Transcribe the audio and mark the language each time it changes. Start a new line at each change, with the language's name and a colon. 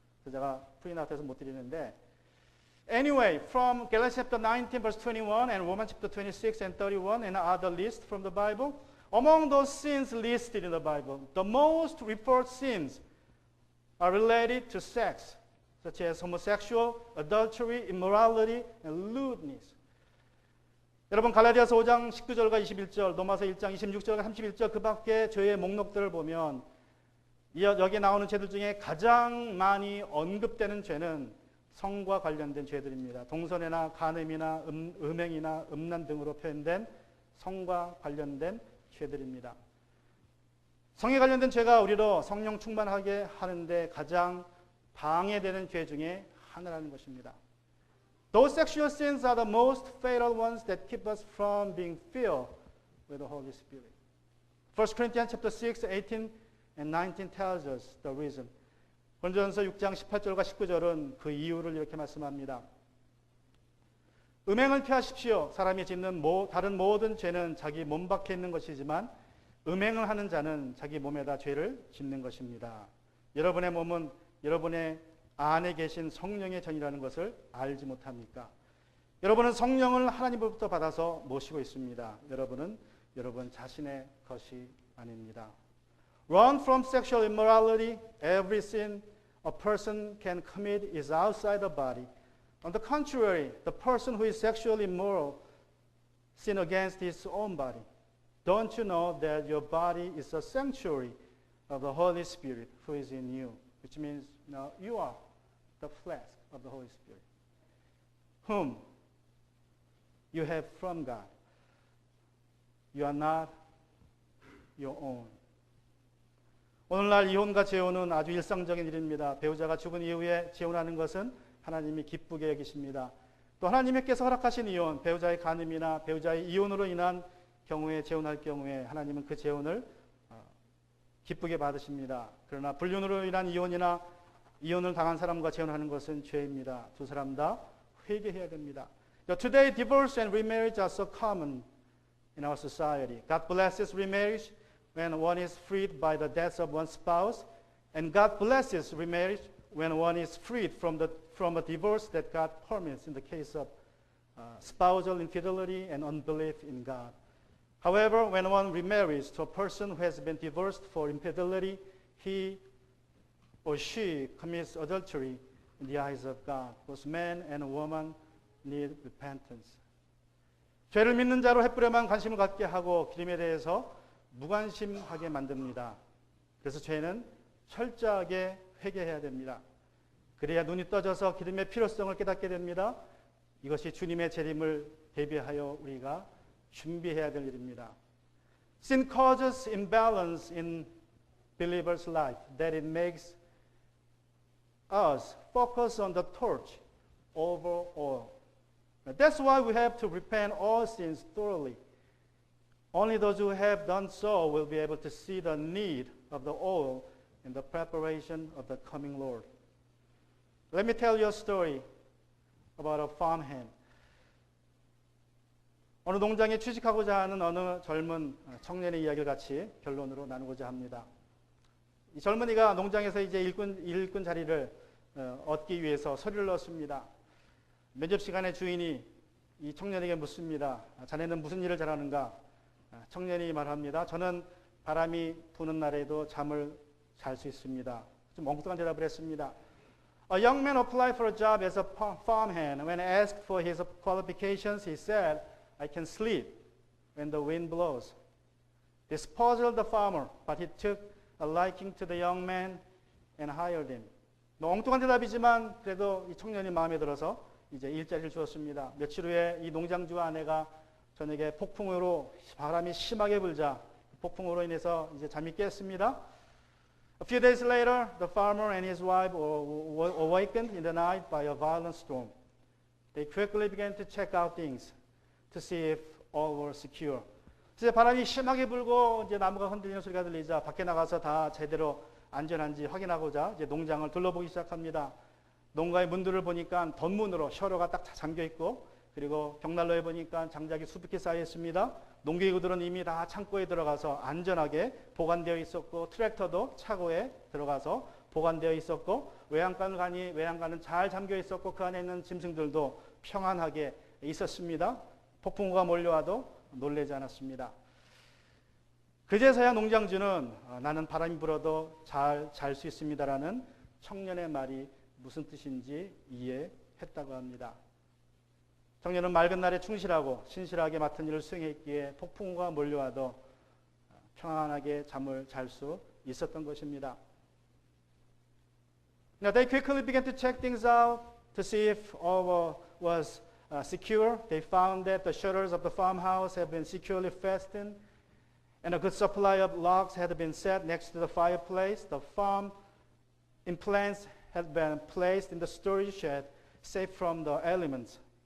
Korean: 그래서 제가 프린트아웃해서 못 드리는데
English: Anyway, from Galatians chapter 19 verse 21 and Romans chapter 26 and 31 and other lists from the Bible, among those sins listed in the Bible, the most reported sins are related to sex, such as homosexual, adultery, immorality, and lewdness.
Korean: 여러분 갈라디아서 5장 19절과 21절, 로마서 1장 26절과 31절 그 밖에 죄의 목록들을 보면 여기 나오는 죄들 중에 가장 많이 언급되는 죄는 성과 관련된 죄들입니다. 동성애나 간음이나 음행이나 음란 등으로 표현된 성과 관련된 죄들입니다. 성에 관련된 죄가 우리로 성령 충만하게 하는데 가장 방해되는 죄 중에 하나라는 것입니다.
English: Those sexual sins are the most fatal ones that keep us from being filled with the Holy Spirit. 1 Corinthians chapter 6, 18 and 19 tells us the reason.
Korean: 고린도전서 6장 18절과 19절은 그 이유를 이렇게 말씀합니다. 음행을 피하십시오. 사람이 짓는 다른 모든 죄는 자기 몸 밖에 있는 것이지만 음행을 하는 자는 자기 몸에다 죄를 짓는 것입니다. 여러분의 몸은 여러분의 안에 계신 성령의 전이라는 것을 알지 못합니까? 여러분은 성령을 하나님으로부터 받아서 모시고 있습니다. 여러분은 여러분 자신의 것이 아닙니다.
English: Run from sexual immorality. Every sin a person can commit is outside the body. On the contrary, the person who is sexually immoral sin against his own body. Don't you know that your body is a sanctuary of the Holy Spirit who is in you? Which means now you are the flesh of the Holy Spirit, whom you have from God. You are not your own.
Korean: 오늘날 이혼과 재혼은 아주 일상적인 일입니다. 배우자가 죽은 이후에 재혼하는 것은 하나님이 기쁘게 여기십니다. 또 하나님께서 허락하신 이혼, 배우자의 간음이나 배우자의 이혼으로 인한 경우에 재혼할 경우에 하나님은 그 재혼을 기쁘게 받으십니다. 그러나 불륜으로 인한 이혼이나 이혼을 당한 사람과 재혼하는 것은 죄입니다. 두 사람 다 회개해야 됩니다.
English: Today, divorce and remarriage are so common in our society. God blesses remarriage when one is freed by the death of one's spouse, and God blesses remarriage when one is freed from a divorce that God permits in the case of spousal infidelity and unbelief in God. However, when one remarries to a person who has been divorced for infidelity, he or she commits adultery in the eyes of God. Both man and woman need repentance.
Korean: 죄를 믿는 자로 횃불에만 관심을 갖게 하고 기름에 대해서 무관심하게 만듭니다. 그래서 죄는 철저하게 회개해야 됩니다. 그래야 눈이 떠져서 기름의 필요성을 깨닫게 됩니다. 이것이 주님의 재림을 대비하여 우리가 준비해야 될 일입니다.
English: Sin causes imbalance in believers' life, that it makes us focus on the torch over all. That's why we have to repent all sins thoroughly. Only those who have done so will be able to see the need of the oil in the preparation of the coming Lord. Let me tell you a story about a farmhand.
Korean: 어느 농장에 취직하고자 하는 어느 젊은 청년의 이야기를 같이 결론으로 나누고자 합니다. 이 젊은이가 농장에서 이제 일꾼 자리를 얻기 위해서 서류를 넣었습니다. 면접 시간에 주인이 이 청년에게 묻습니다. 자네는 무슨 일을 잘하는가? 청년이 말합니다. 저는 바람이 부는 날에도 잠을 잘 수 있습니다. 좀 엉뚱한 대답을 했습니다.
English: A young man applied for a job as a farmhand. When asked for his qualifications, he said, I can sleep when the wind blows. This puzzled the farmer, but he took a liking to the young man and hired him.
Korean: 엉뚱한 대답이지만 그래도 이 청년이 마음에 들어서 이제 일자리를 주었습니다. 며칠 후에 이 농장주 아내가 저녁에 폭풍으로 바람이 심하게 불자 폭풍으로 인해서 이제 잠이 깼습니다.
English: A few days later, the farmer and his wife were awakened in the night by a violent storm. They quickly began to check out things to see if all were secure.
Korean: 이제 바람이 심하게 불고 이제 나무가 흔들리는 소리가 들리자 밖에 나가서 다 제대로 안전한지 확인하고자 이제 농장을 둘러보기 시작합니다. 농가의 문들을 보니까 덧문으로 셔러가 딱 잠겨 있고 그리고 벽난로에 보니까 장작이 수북히 쌓여 있습니다. 농기구들은 이미 다 창고에 들어가서 안전하게 보관되어 있었고 트랙터도 차고에 들어가서 보관되어 있었고 외양간은 잘 잠겨 있었고 그 안에 있는 짐승들도 평안하게 있었습니다. 폭풍우가 몰려와도 놀라지 않았습니다. 그제서야 농장주는 나는 바람이 불어도 잘 잘 수 있습니다라는 청년의 말이 무슨 뜻인지 이해했다고 합니다. 청년은 맑은 날에 충실하고 신실하게 맡은 일을 수행했기에 폭풍우가 몰려와도 평안하게 잠을 잘 수 있었던 것입니다.
English: Now they quickly began to check things out to see if all was secure. They found that the shutters of the farmhouse had been securely fastened and a good supply of logs had been set next to the fireplace. The farm implants had been placed in the storage shed, safe from the elements.